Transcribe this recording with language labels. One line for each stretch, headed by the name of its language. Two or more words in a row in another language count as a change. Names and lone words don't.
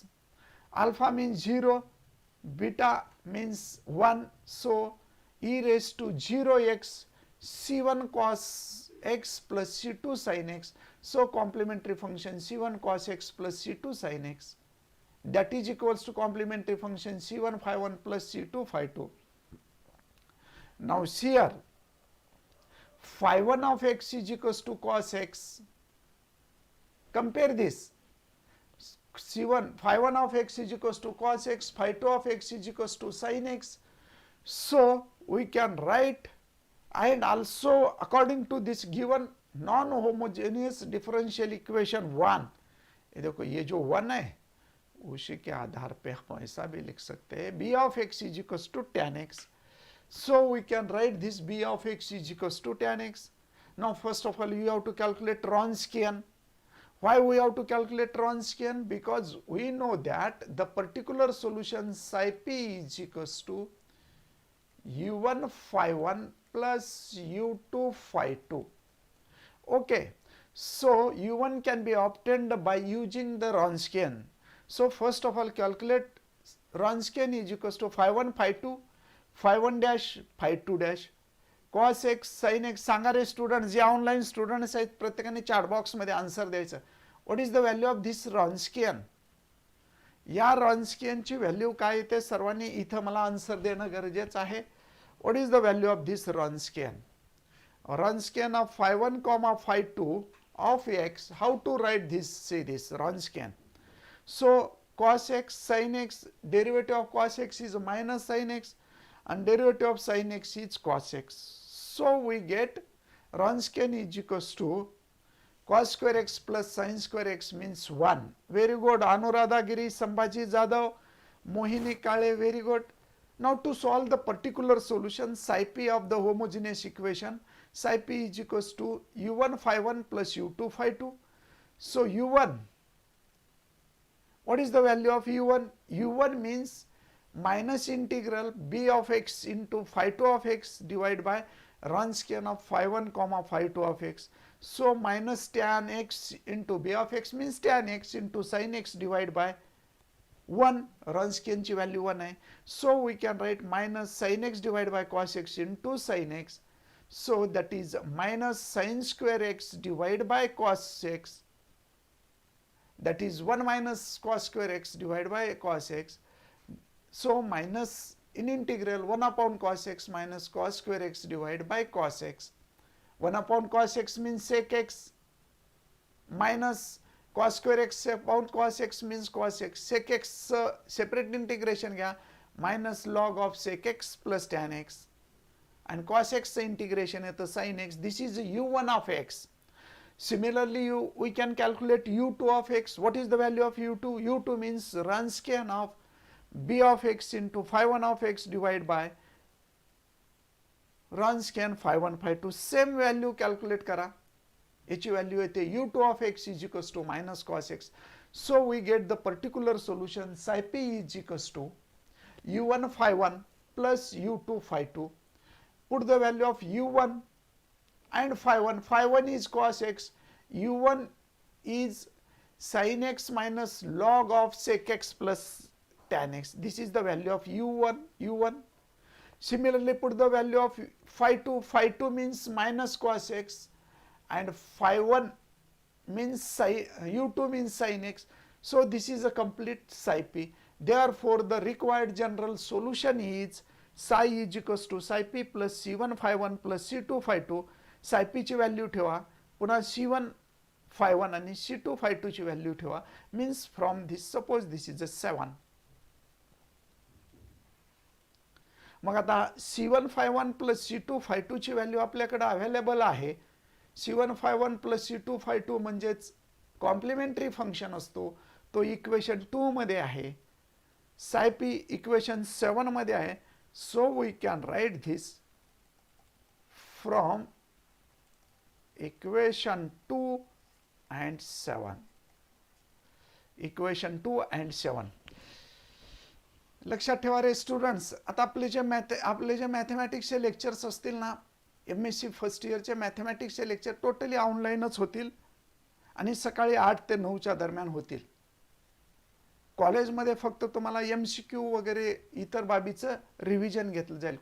English: Alpha means 0, beta means 1, so e raised to 0x C1 cos x plus C2 sin x. So complementary function C1 cos x plus C2 sin x, that is equals to complementary function C1 phi 1 plus C2 phi 2. Now here phi 1 of x is equals to cos x. Compare this. C1 phi1 of x is equals to cos x, phi2 of x is equals to sin x. So we can write, and also according to this given non-homogeneous differential equation 1,
Hindi: ये देखो ये जो 1 है उसी के आधार पे हम ऐसा भी लिख सकते हैं
English: b of x is equals to tan x. So we can write this b of x is equals to tan x. Now first of all you have to calculate Wronskian. Why we have to calculate Wronskian? Because we know that the particular solution psi p is equals to u1 phi 1 plus u2 phi 2. Okay, so u1 can be obtained by using the Wronskian. So first of all calculate Wronskian is equals to phi 1 phi 2 phi 1 dash phi 2 dash cos x sin x.
Marathi: सांगा रे स्टुडंट्स, जे
English: online students
Marathi: आहेत प्रत्येकाने
English: chat box
Marathi: मध्ये आन्सर द्यायचं.
English: What is the value of this Wronskian?
Marathi: या Wronskian ची व्हॅल्यू काय येते सर्वांनी इथं मला आन्सर देणं गरजेचं आहे.
English: What is the value of this Wronskian? Wronskian of phi 1 comma phi 2 of x. How to write this? See this Wronskian. So cos x sin x, derivative of cos x is minus sin x and derivative of sin x is cos x. So we get Wronskian is equals to cos square x plus sin square x means 1. Very good. Anuradha Giri, Sambhaji Jadhav, Mohini Kale, very good. Now to solve the particular solution psi p of the homogeneous equation, psi p is equals to u1 phi 1 plus u2 phi 2. So u1, what is the value of u1? u1 means minus integral b of x into phi 2 of x divided by Wronskian of phi 1 comma phi 2 of x. So minus tan x into b of x means tan x into sin x divided by 1.
Marathi: Wronskian ची value 1 आहे.
English: So we can write minus sin x divided by cos x into sin x. So that is minus sin square x divided by cos x. That is 1 minus cos square x divided by cos x. So minus in integral 1 upon cos x minus cos square x divided by cos x. 1 upon cos x means sec x minus cos square x upon cos x means cos x. Sec x separate integration घ्या minus log of sec x plus tan x and cos x integration येतं sin x. This is u1 of x. Similarly we can calculate u2 of x. What is the value of u2? u2 means Wronskian of b of x into phi 1 of x divided by Wronskian phi 1 phi 2. Same value calculate
Marathi: करा. याची व्हॅल्यू येते
English: u2 of x is equals to minus cos x. So we get the particular solution psi p is equals to u1 phi 1 plus u2 phi 2. Put the value of u1 and phi 1. Phi 1 is cos x, u1 is sin x minus log of sec x plus tan x. This is the value of u1. Similarly put the value of phi 2. Phi 2 means minus cos x and phi 1 means u2 means sin x. So this is a complete psi p. Therefore the required general solution is psi is equals to psi p plus c1 phi 1 plus c2 phi 2.
Marathi: psi p ची व्हॅल्यू ठेवा, पुन्हा c1 phi 1 आणि c2 phi 2 ची व्हॅल्यू ठेवा.
English: Means from this, suppose this is a 7.
Marathi: मग आता
English: c1 phi 1 plus c2 phi 2
Marathi: ची व्हॅल्यू आपल्याकडे अवेलेबल आहे.
English: c1 phi 1 plus c2 phi 2
Marathi: म्हणजेच
English: complementary function
Marathi: असतो, तो इक्वेशन 2 मध्ये आहे. psi p इक्वेशन 7 मध्ये आहे.
English: So we can write this from equation 2 and 7. Equation 2 and 7.
Marathi: लक्षात ठेवा रे स्टुडंट्स, आता आपले जे मॅथमॅटिक्सचे लेक्चर्स असतील ना, MSc फर्स्ट इयरचे मॅथमॅटिक्सचे लेक्चर टोटली ऑनलाईनच होतील आणि सकाळी 8 ते 9च्या दरम्यान होतील. कॉलेजमध्ये फक्त तुम्हाला MCQ वगैरे इतर बाबीचं रिव्हिजन घेतलं जाईल.